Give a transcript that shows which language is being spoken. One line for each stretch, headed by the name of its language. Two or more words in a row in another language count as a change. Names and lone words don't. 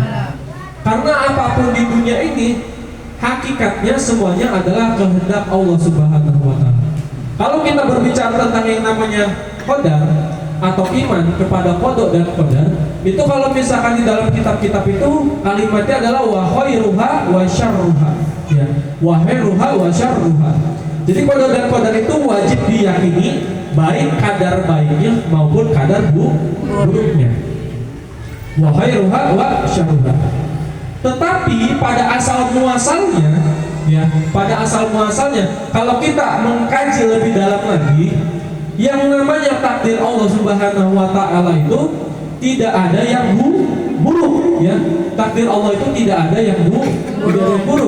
Indonesian: Karena apapun di dunia ini hakikatnya semuanya adalah kehendak Allah
Arabic: سبحانه وتعالى.
Indonesian: Kalau kita berbicara tentang yang namanya qadar atau iman kepada qada dan qadar, itu kalau misalkan di dalam kitab-kitab itu kalimatnya adalah
Arabic: وخيرها وشرها. يا، وخيرها وشرها.
Indonesian: Jadi qada dan qadar itu wajib diyakini, baik kadar baiknya maupun kadar buruknya.
Arabic: وخيرها وشرها.
Indonesian: Tetapi pada asal muasalnya, kalau kita mengkaji lebih dalam lagi, yang namanya takdir Allah
Arabic: سبحانه وتعالى
Indonesian: itu tidak ada yang buruk, ya. Takdir Allah itu tidak ada yang buruk.